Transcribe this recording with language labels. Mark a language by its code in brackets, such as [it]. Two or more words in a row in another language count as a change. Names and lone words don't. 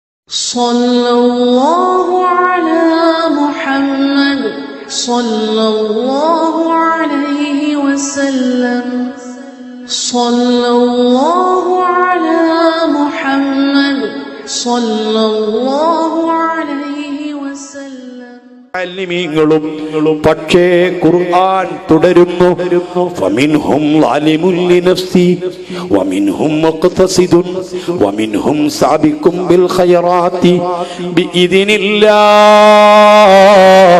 [ar] صلى الله على محمد صلى الله عليه وسلم. صلى الله على محمد صلى الله عليه وسلم. [ml] അലിമീങ്ങളും പക്ഷേ ഖുർആൻ തുടരുന്നു. [ar] فمنهم ظالم لنفسه ومنهم مقتصد ومنهم سابق بالخيرات بإذن الله.